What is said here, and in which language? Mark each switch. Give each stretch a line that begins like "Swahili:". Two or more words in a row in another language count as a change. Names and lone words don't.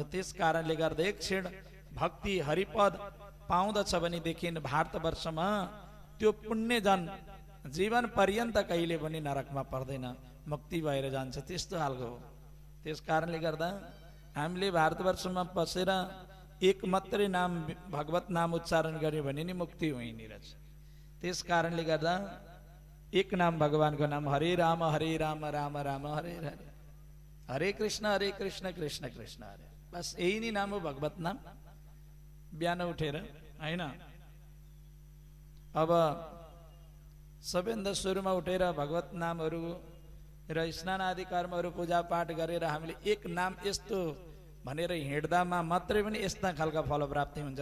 Nepali: त्यस कारणले गर्दा एक क्षण भक्ति हरिपद पाउँदछ भनेदेखि भारतवर्षमा त्यो पुण्यजन जीवन पर्यन्त कहिले पनि नरकमा पर्दैन, मुक्ति भएर जान्छ। त्यस्तो खालको हो। त्यस कारणले गर्दा हामीले भारतवर्षमा बसेर एक मात्रै नाम भगवत नाम उच्चारण गर्यो भने नि मुक्ति हुने रहेछ। त्यस कारणले गर्दा एक नाम भगवानको नाम हरे राम राम राम हरे हरे, हरे कृष्ण कृष्ण कृष्ण हरे। बस यही नै नाम हो भगवत नाम। बिहान उठेर होइन, अब सबैभन्दा सुरुमा उठेर भगवत नामहरू र स्नान आदि कर्महरू पूजा पाठ गरेर हामीले एक नाम यस्तो भनेर हिँड्दामा मात्रै पनि यस्ता खालका फल प्राप्ति हुन्छ।